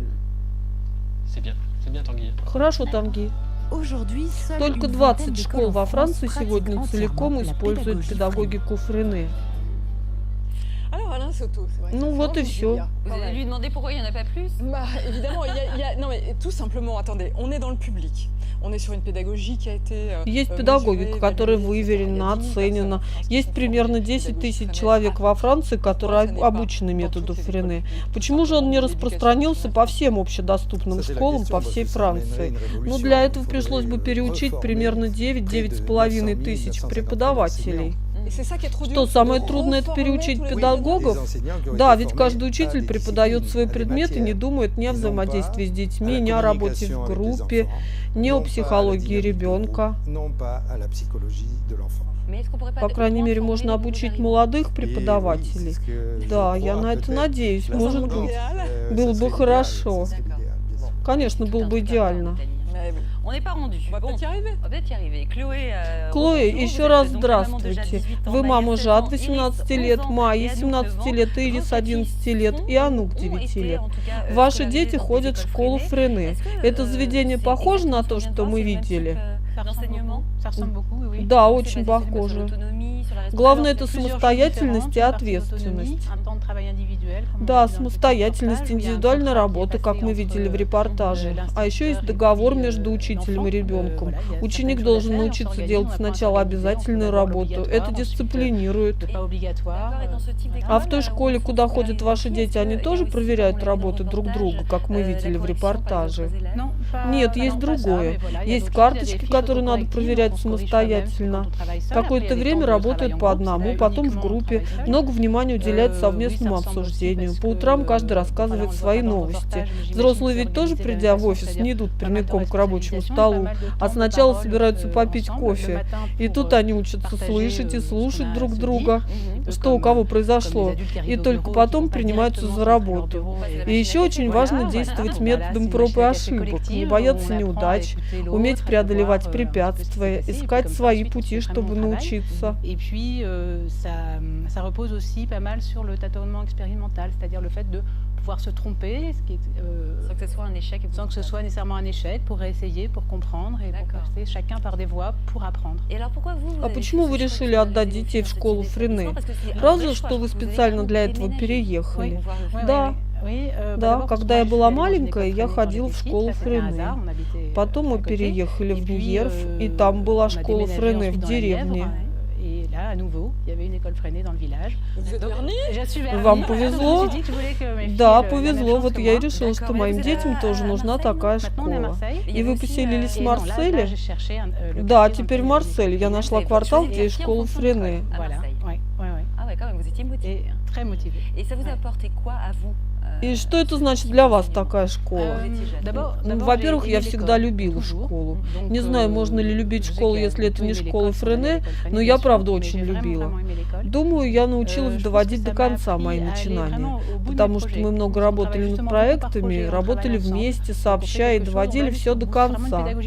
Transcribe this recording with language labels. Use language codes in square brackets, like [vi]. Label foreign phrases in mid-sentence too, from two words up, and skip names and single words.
[fr] C'est bien Tanguy. [ru] Хорошо, Танги. [fr] Aujourd'hui, seule [ru] Только [fr] une 20 vingtaine [ru] школ [fr] d'écoles [ru] во [fr] en France [ru] Франции [fr] pratiquent [ru] сегодня [fr] entièrement [ru] целиком [fr] la [ru] используют [fr] pédagogie [ru] педагогику Френе. [fr] Alors Alain Soto, c'est vrai. [ru] Ну вот и все. [fr] Vous allez lui demander pourquoi il n'y en a pas plus? Bah, évidemment, non mais tout simplement, attendez, on est dans le public. On est sur une pédagogie qui a été [ru] Есть [fr] mesurée, [ru] педагогика, которая [fr] évaluée, [ru] выверена, [fr] etc. Il y a 10 000 [ru] оценена. [fr] personnes en France [ru] Есть [fr] qui [ru] примерно [fr] font [ru] 10 [fr] pédagogie [ru] тысяч Френе. человек во Франции, которые [fr] ce n'est pas [ru] обучены [fr] dans [ru] методу [fr] toutes les [ru] Френе. [fr] écoles. [ru] Почему же он не [fr] L'éducation [ru] распространился по [fr] nationale. [ru] всем общедоступным [fr] Ça, c'est la [ru] школам [fr] question, [ru] по [fr] parce [ru] всей [fr] que ça [ru] Франции? [fr] amènerait une [ru] Ну, [fr] révolution. [ru] для [fr] Il [ru] этого [fr] faudrait [ru] пришлось бы переучить [fr] reformer [ru] примерно [fr] près de [ru] 9-9,5 [fr] 900 [ru] тысяч [fr] 950 [ru] преподавателей. [fr] Et c'est ça qui est trop dur. [ru] Что, самое [fr] de [ru] трудное это [fr] reformer [ru] переучить [fr] tous les [ru] педагогов? [fr] Les enseignants qui ont [ru] Да, [fr] été [ru] ведь [fr] formés [ru] каждый [fr] à [ru] учитель [fr] des [ru] преподает [fr] disciplines, [ru] свои [fr] à des [ru] предметы, не [fr] matières, [ru] думает ни о [fr] и non [ru] взаимодействии с [fr] pas à [ru] детьми, [fr] la [ru] ни о работе [fr] communication [ru] в [fr] avec les [ru] группе, [fr] enfants, [ru] ни о [fr] non pas à la [ru] психологии [fr] dynamique de [ru] ребенка. [fr] groupe, non pas à la psychologie de l'enfant. Mais est-ce qu'on pourrait pas [ru] По крайней мере, можно обучить молодых [fr] Et oui, [ru] преподавателей. [fr] c'est ce que je [ru] Да, я [fr] crois, [ru] на это [fr] peut-être. [ru] надеюсь, [fr] Là, [ru] может [fr] ça [ru] быть. [fr] serait [ru] Было бы [fr] idéal, [ru] хорошо. [fr] ça serait idéal, bien sûr. [ru] Конечно, было бы идеально. [fr] Mais oui. On n'est pas rendu. On va peut-être y arriver. On va peut-être y arriver. Chloé, [ru] Клоя, [fr] bonjour. [ru] еще [fr] Vous [ru] раз [fr] êtes donc la maman de Jade, [ru] здравствуйте. [fr] 18 ans, [ru] Вы [fr] Maï, [ru] мама [fr] 16 [ru] Жад, [fr] ans, [ru] 18 [fr] Iris, [ru] лет, [fr] 11 ans, [ru] Майи, [fr] et Anouk, [ru] 17 [fr] 9 [ru] лет, [fr] ans. [ru] Ирис, [fr] Vos [ru] 11 [fr] petits [ru] лет [fr] sont, [ru] и Анук, [fr] ont [ru] 9 [fr] été, [ru] лет. [fr] en tout cas, [ru] Ваши [fr] scolarisés [ru] дети [fr] dans des [ru] ходят в [fr] écoles [ru] школу Френе. Френе. [fr] Est-ce que, [ru] Это заведение [fr] c'est [ru] похоже на то, [fr] exactement [ru] что мы [fr] c'est le même type, [ru] видели? [fr] d'enseignement? Ça ressemble beaucoup, oui. [ru] Да, [fr] C'est [ru] очень [fr] basé seulement sur [ru] похоже. [fr] l'autonomie, sur la [ru] Главное, это [fr] responsabilité. [ru] самостоятельность и ответственность. [fr] Un temps de travail individuel, comme on [ru] Да, [fr] dit dans le [ru] самостоятельность, [fr] reportage, où il y a un [ru] индивидуальная [fr] contrat qui est [ru] работа, как [fr] passé [ru] мы [fr] entre, [ru] видели в репортаже. А еще есть договор между учителем и ребенком. Ученик должен научиться делать сначала обязательную работу. Это дисциплинирует. [fr] D'accord, et dans ce type d'école, [ru] А в той [fr] on [ru] школе, [fr] se [ru] куда [fr] scolarise [ru] ходят ваши [fr] aussi, [ru] дети, [fr] est-ce [ru] они [fr] qu'il y a [ru] тоже [fr] aussi, [ru] проверяют [fr] comme on l'a vu dans [ru] работы [fr] le [ru] друг [fr] reportage, [ru] друга, как мы [fr] la [ru] видели в [fr] correction par les [ru] репортаже? [fr] autres élèves? Non, pas- [ru] Нет, [fr] pas [ru] есть [fr] non, pas ça, [ru] другое. [fr] mais voilà, il y a [ru] Есть [fr] d'autres choses, il y a [ru] карточки, [fr] des fiches [ru] которые надо [fr] autocorrectives, [ru] проверять [fr] on se corrige soi-même [ru] самостоятельно. [fr] quand on travaille seul. [ru] Какое-то [fr] Après, il y a des [ru] время [fr] temps de [ru] работают [fr] travail [ru] по [fr] en [ru] одному, [fr] groupe, [ru] потом [fr] là, [ru] в [fr] uniquement [ru] группе. [fr] travail seul. [ru] Много внимания уделяют [fr] Oui, [ru] совместному [fr] ça ressemble aussi [ru] обсуждению. [fr] parce [ru] По [fr] que, [ru] утрам каждый [fr] voilà, [ru] рассказывает [fr] on le voit [ru] свои [fr] pas dans le [ru] новости. [fr] reportage, mais j'imagine [ru] Взрослые [fr] que [ru] ведь тоже, [fr] organiser [ru] придя в [fr] l'organisation, [ru] офис, не [fr] c'est-à-dire [ru] идут [fr] pas mal de [ru] прямиком к рабочему [fr] responsabilisation et [ru] столу, [fr] pas mal de [ru] а [fr] temps de [ru] сначала [fr] parole, [ru] собираются попить [fr] ensemble, [ru] кофе. [fr] le matin [ru] И [fr] pour, [ru] тут они учатся [fr] partager, [ru] слышать и [fr] ce qu'on [ru] слушать [fr] a à [ru] друг [fr] se [ru] друга, [fr] dire, [ru] что у [fr] comme, [ru] кого [fr] comme [ru] произошло. [fr] des adultes qui [ru] И [fr] arrivent au [ru] только [fr] bureau et qui [ru] потом [fr] vont pas [ru] принимаются [fr] directement [ru] за [fr] sur leur [ru] работу. [fr] bureau [ru] И еще очень важно действовать методом проб и ошибок, не бояться неудач, уметь преодолевать препятствия, искать свои пути, чтобы научиться. [fr] Et puis, ça repose aussi pas mal sur le tâtonnement expérimental, c'est-à-dire le fait de pouvoir se tromper, ce qui est, Sans que ce soit un échec. sans que ce soit nécessairement un échec, pour réessayer, pour comprendre et pour passer chacun par des voies pour apprendre. Et alors pourquoi vous [ru] А почему вы решили отдать детей в школу Френе? Разве что вы специально для этого переехали. Да. Да, когда я была маленькая, я ходила в школу Френе. Потом мы переехали в Ньерв, и там была школа Френе в деревне. [fr] Et là, à nouveau, il y avait une école freinée dans le village. Vous êtes Verny? Je suis Verny. [ru] Вам повезло? [fr] Je me suis dit que je voulais que mes filles, [ru] Да, [fr] la même [ru] повезло. [fr] chance [ru] Вот [fr] que [ru] я и [fr] moi. [ru] решила, что [fr] D'accord. [ru] моим [fr] Vous êtes [ru] детям [fr] à- [ru] тоже [fr] à [ru] нужна [fr] Marseille? [ru] такая [fr] Maintenant, on est à [ru] школа. [fr] Marseille. [ru] И вы поселились в [fr] Et non, là, [ru] Марселе? [fr] j'ai cherché le [ru] Да, [fr] quartier [ru] теперь [fr] dans [ru] в [fr] lequel [ru] Марселе. Я нашла [fr] Et [ru] квартал, [fr] vous [ru] где есть [fr] étiez en [ru] школа [fr] fonction de [ru] Френе. [fr] l'école. À Voilà, Marseille. ouais. Ah ouais, quand même, vous étiez motivée. Et très motivée. Et ça vous a apporté quoi à vous [ru] И что это значит для вас такая школа? Ну, во-первых, я всегда любила школу. Не знаю, можно ли любить школу, если это не школа Френе, но я, правда, очень любила. Думаю, я научилась доводить до конца мои начинания, потому что мы много работали над проектами, работали вместе, сообща и доводили все до конца.